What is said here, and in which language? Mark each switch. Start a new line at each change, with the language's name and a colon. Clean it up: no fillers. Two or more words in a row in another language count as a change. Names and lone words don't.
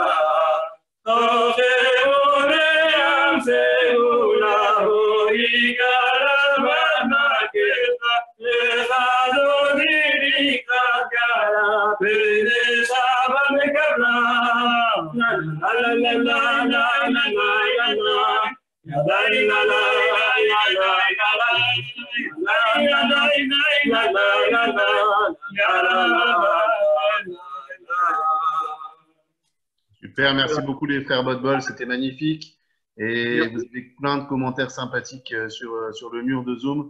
Hebrew: טוב מודה על סגולה ויקלה במקתה. לך דודי לקראת כלה פני שבת נקבלה. לה לה לה לה לה לה לה.
French: Super, merci beaucoup les frères Bodbol, c'était magnifique. Et vous avez plein de commentaires sympathiques sur le mur de Zoom.